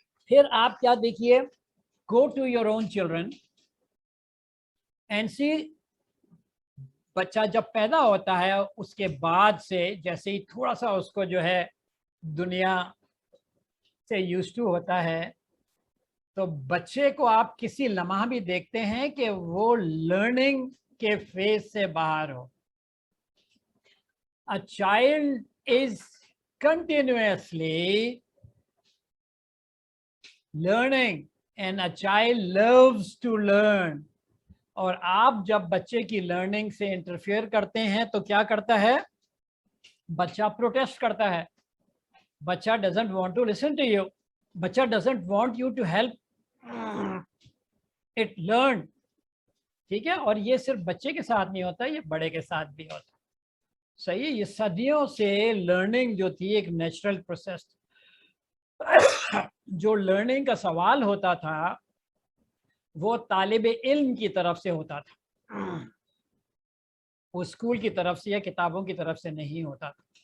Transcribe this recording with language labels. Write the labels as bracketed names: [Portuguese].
[Urdu] پھر آپ کیا دیکھیے, [English] go to your own children and see, [Urdu] بچہ جب پیدا ہوتا ہے اس کے بعد سے جیسے ہی تھوڑا سا اس کو جو ہے دنیا سے یوز ٹو ہوتا ہے تو بچے کو آپ کسی لمحہ بھی دیکھتے ہیں کہ وہ لرننگ کے فیز سے باہر ہو. [English] A child is continuously learning and a child loves to learn. [Urdu] اور آپ جب بچے کی لرننگ سے انٹرفیئر کرتے ہیں تو کیا کرتا ہے؟ بچہ پروٹیسٹ کرتا ہے. [English] بچہ doesn't want to listen to you. بچہ doesn't want you to help it learn. [Urdu] ٹھیک ہے, اور یہ صرف بچے کے ساتھ نہیں ہوتا, یہ بڑے کے ساتھ بھی ہوتا. صحیح ہے. یہ صدیوں سے لرننگ جو تھی ایک نیچرل پروسیس. جو لرننگ کا سوال ہوتا تھا وہ طالب علم کی طرف سے ہوتا تھا, وہ اسکول کی طرف سے یا کتابوں کی طرف سے نہیں ہوتا تھا.